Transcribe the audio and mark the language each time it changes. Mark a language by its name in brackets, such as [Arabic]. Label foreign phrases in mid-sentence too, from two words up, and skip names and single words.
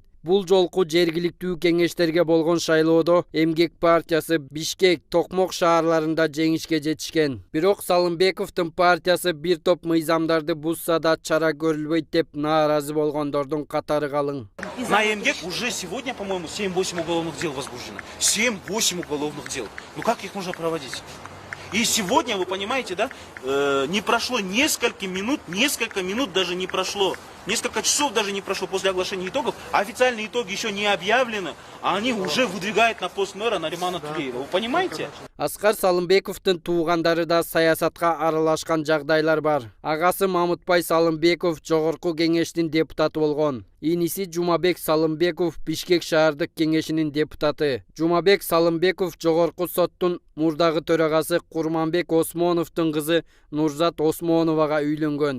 [Kyrgyz] Бул жолку жергиликтүү кеңештерге болгон шайлоодо Эмгек партиясы Бишкек, Токмок шаарларында жеңишке жетишкен. Бирок Салымбековдун партиясы бир топ мыйзамдарды бузса да чара көрүлбөйт деп нааразы болгондордун катары калың. [Russian] На Эмгек уже сегодня, по-моему, 7-8 уголовных дел возбуждено. 7-8 уголовных дел. Ну как их можно проводить? И сегодня, вы понимаете, да, не прошло несколько минут даже не прошло Несколько часов даже не прошло после оглашения итогов, а официальные итоги еще не объявлены, а они уже выдвигают на пост мэра Наримана Тулеева. Вы понимаете? [Kyrgyz] Аскар Салымбековдун туугандары да саясатка аралашкан жагдайлар бар. Агасы Мамытбай Салымбеков жогорку кеңештин депутаты болгон. Иниси Жумабек Салымбеков Бишкек шаардык кеңешинин депутаты. Жумабек Салымбеков жогорку соттун мурдагы төрагасы Курманбек Осмоновдун кызы Нурзат Осмоновага үйлөнгөн.